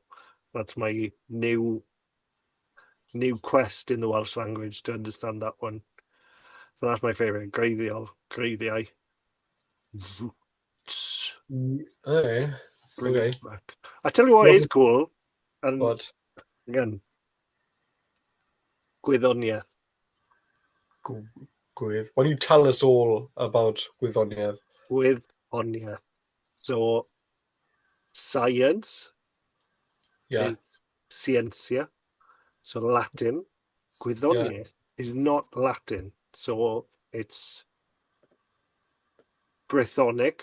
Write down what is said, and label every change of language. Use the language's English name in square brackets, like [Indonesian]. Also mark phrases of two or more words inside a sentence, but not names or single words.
[English] That's my new quest in the Welsh language to understand that one. So that's my favorite. Gravy eye. Roots. Okay. Bring Okay. it back. I tell you what is cool, and But again, gwyddoniaeth. Gwydd. Why don't you tell us all about Gwyddoniaeth? Gwyddoniaeth. So science Yeah. is scientia. So Latin. Yeah. Gwyddoniaeth is not Latin. So it's Brythonic.